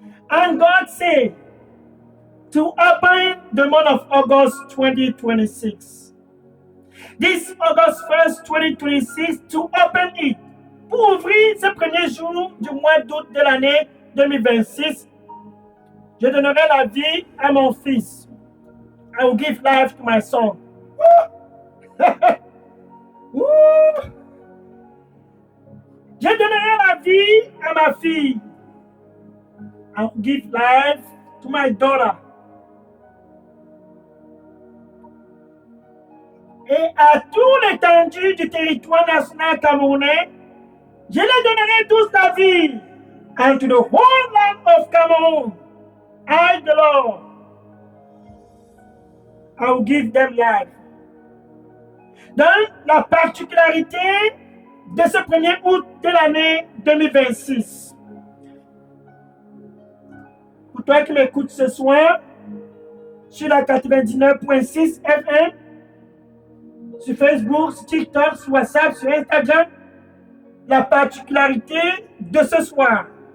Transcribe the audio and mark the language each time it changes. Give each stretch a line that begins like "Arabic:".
English: And God said, to open the month of August 2026. This August 1st, 2026, to open it.
French: Pour ouvrir ce premier jour du mois d'août de l'année 2026, je donnerai la vie à mon fils.
English: I will give life to my son.
French: Je donnerai la vie à ma fille.
English: I will give life to my daughter.
French: Et à tout l'étendue du territoire national camerounais, je les donnerai tous la vie.
English: And to the whole land of Cameroon, I, the Lord, I will give them life.
French: Donc, la particularité de ce 1er août de l'année 2026. Pour toi qui m'écoutes ce soir, sur la 99.6 FM, sur Facebook, sur TikTok, sur WhatsApp, sur Instagram, la particularité de ce soir.